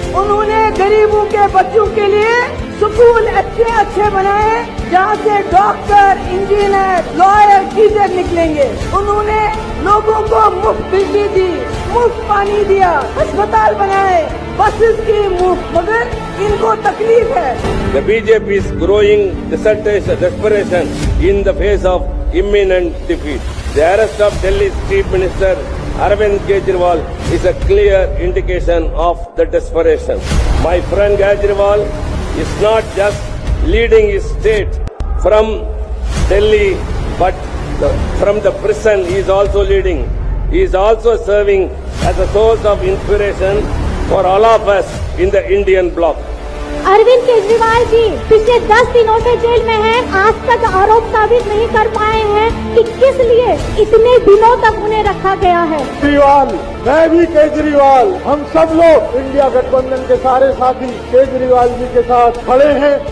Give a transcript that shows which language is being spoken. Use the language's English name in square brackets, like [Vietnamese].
[Hindi] उन्होंने गरीबों के बच्चों के लिए स्कूल अच्छे बनाए, जहाँ से डॉक्टर, इंजीनियर, लॉयर, टीचर निकलेंगे। उन्होंने लोगों को मुफ्त बिजली दी, मुफ्त पानी दिया, अस्पताल बनाए, बसेस की मुफ्त, मगर इनको तकलीफ है। [English] The BJP is growing desperation in the face of imminent defeat. The arrest of Delhi's Chief Minister Arvind Kejriwal is a clear indication of the desperation. My friend Kejriwal is not just leading his state from Delhi, but from the prison he is also leading. He is also serving as a source of inspiration for all of us in the Indian bloc. [Hindi] Arvind Kejriwal ji पिछले 10 दिनों से jail में हैं। आज तक आरोप साबित नहीं कर पाए हैं कि किस लिए इतने दिनों तक उन्हें रखा गया है। केजरीवाल, मैं भी केजरीवाल, हम सब लोग इंडिया गठबंधन के सारे साथी केजरीवाल जी के साथ खड़े हैं।